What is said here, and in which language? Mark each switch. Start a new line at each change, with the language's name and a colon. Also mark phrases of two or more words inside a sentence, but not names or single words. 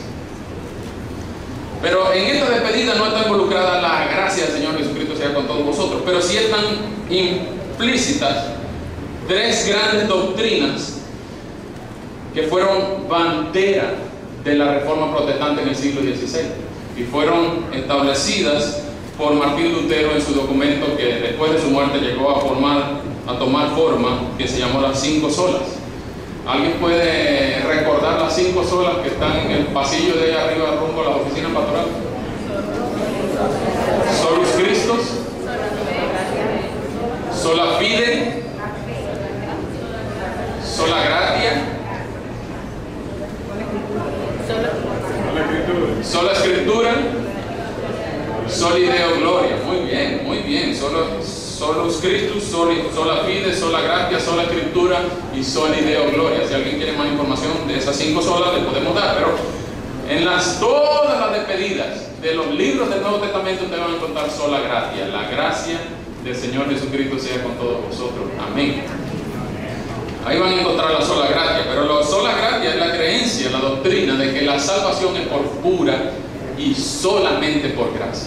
Spanish: Pero en esta despedida no está involucrada la gracia del Señor Jesucristo sea con todos vosotros, pero sí están implícitas 3 grandes doctrinas que fueron bandera de la Reforma Protestante en el siglo XVI y fueron establecidas por Martín Lutero en su documento que después de su muerte llegó a tomar forma, que se llamó las 5 solas. ¿Alguien puede recordar las 5 solas que están en el pasillo de allá arriba rumbo a las oficinas pastorales?
Latin: Solus Christus, sola fide, sola gratia, sola escritura, soli deo gloria.
Spanish: Muy bien.
Latin: Solus Christus, sola fide, sola gratia, sola escritura y soli deo gloria.
Spanish: Si alguien quiere más información de esas 5 solas, le podemos dar. Pero en todas las despedidas de los libros del Nuevo Testamento ustedes van a encontrar
Latin: sola gratia.
Spanish: La gracia del Señor Jesucristo sea con todos vosotros. Amén. Ahí van a encontrar la
Latin: sola gratia.
Spanish: Pero la
Latin: sola gratia
Spanish: es la creencia, la doctrina de que la salvación es por pura y solamente por gracia.